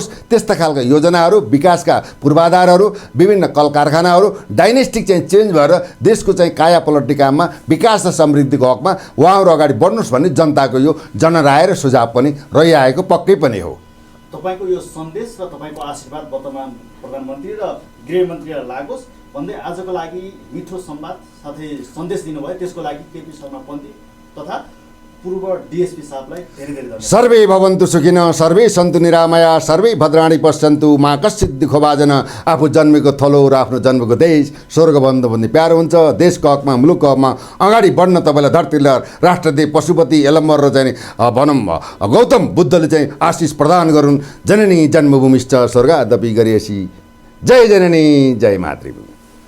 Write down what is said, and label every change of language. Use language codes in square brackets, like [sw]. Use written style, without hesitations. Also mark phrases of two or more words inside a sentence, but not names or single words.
[ne] त्यस्ता खालका योजनाहरू, विकासका पूर्वाधारहरू, विभिन्न कल कारखानाहरू डाइनेस्टिक चाहिँ चेन्ज भएर देशको चाहिँ काया पलट्ने काममा, विकास र समृद्धिको हकमा उहाँहरू अगाडि बढ्नुहोस् भन्ने जनताको यो जनराय र सुझाव पनि रहिआएको पक्कै पनि हो। तपाईँको यो सन्देश र तपाईँको आशीर्वाद वर्तमान प्रधानमन्त्री र गृहमन्त्रीलाई लागोस् भन्दै आजको लागि मिठो संवाद साथै सन्देश दिनुभयो, त्यसको लागि केपी शर्मा पन्थी तथा पूर्व डिएसपी साहबलाई धेरै धेरै धन्यवाद। [sa] सर्वे भवन्तु सुखिनः, सर्वे सन्तु निरामया, सर्वे भद्राणि पश्यन्तु मा कश्चित् दुःखो भाजन। [ne] आफू जन्मेको थलो र आफ्नो जन्मेको देश स्वर्गबन्ध भन्ने प्यारो हुन्छ। देशको हकमा, मुलुकको हकमा अगाडि बढ्न तपाईँलाई धरतीले राष्ट्रदेव पशुपति यलम्बर र चाहिँ भनौँ गौतम बुद्धले चाहिँ आशिष प्रदान गरून्। [sa] जननी जन्मभूमिश्च स्वर्गादपि गरियसी। [ne] जय जननी, जय मातृभूमि।